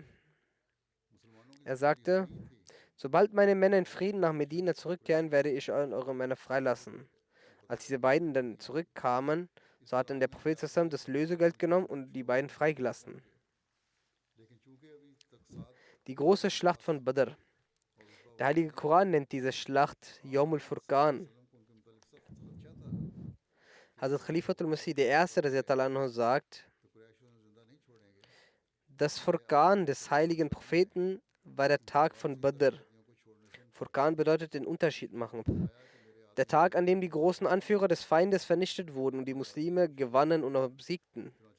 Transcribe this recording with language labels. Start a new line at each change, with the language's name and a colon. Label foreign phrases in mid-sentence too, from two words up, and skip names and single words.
German: Er sagte, sobald meine Männer in Frieden nach Medina zurückkehren, werde ich eure Männer freilassen. Als diese beiden dann zurückkamen, so hat dann der Prophet sallam das Lösegeld genommen und die beiden freigelassen. Die große Schlacht von Badr. Der heilige Koran nennt diese Schlacht Yawm al-Furqan. Hazrat Khalifatul Masih I. sagt, das Furqan des heiligen Propheten war der Tag von Badr. Furqan bedeutet den Unterschied machen. Der Tag, an dem die großen Anführer des Feindes vernichtet wurden und die Muslime gewannen und obsiegten.